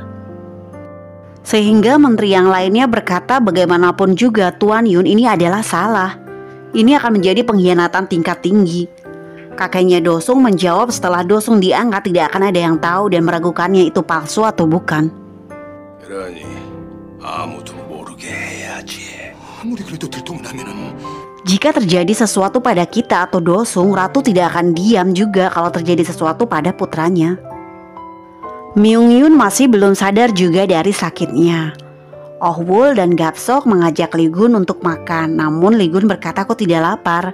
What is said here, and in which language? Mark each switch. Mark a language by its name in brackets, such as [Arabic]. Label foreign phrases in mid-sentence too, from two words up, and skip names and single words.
[Indonesian] Sehingga menteri yang lainnya berkata bagaimanapun juga Tuan Yun ini adalah salah. Ini akan menjadi pengkhianatan tingkat tinggi. Kakeknya Do-sung menjawab setelah Do-sung diangkat tidak akan ada yang tahu dan meragukannya itu palsu atau bukan. [Korean] 그러니 아무도 모르게 해야지. 아무리 그래도 들통나면은 [Indonesian] Jika terjadi sesuatu pada kita atau Do-sung, ratu tidak akan diam juga kalau terjadi sesuatu pada putranya. Myungyun masih belum sadar juga dari sakitnya. Oh-wul dan Gapsok mengajak Lee Gun untuk makan, namun Lee Gun berkata aku tidak lapar.